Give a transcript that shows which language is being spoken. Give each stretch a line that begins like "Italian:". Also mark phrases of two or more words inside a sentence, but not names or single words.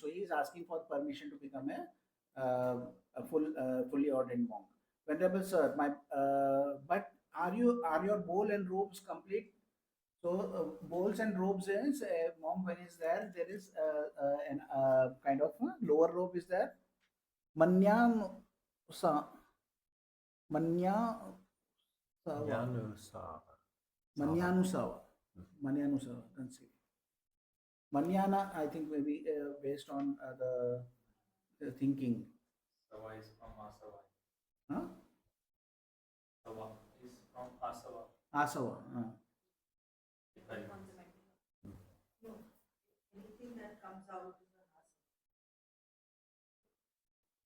English: So he is asking for permission to become a fully ordained monk. Venerable Sir, but are your bowl and robes complete? So bowls and robes is monk when is there is an kind of lower robe is there.
Pali: Manya sa manya Manyanusava.
English: Manyanusava, conceived. Manyana, I think maybe based on the thinking. Sava is from Asava. Huh? Sava is from Asava. Asava. No, anything that comes out is an asana.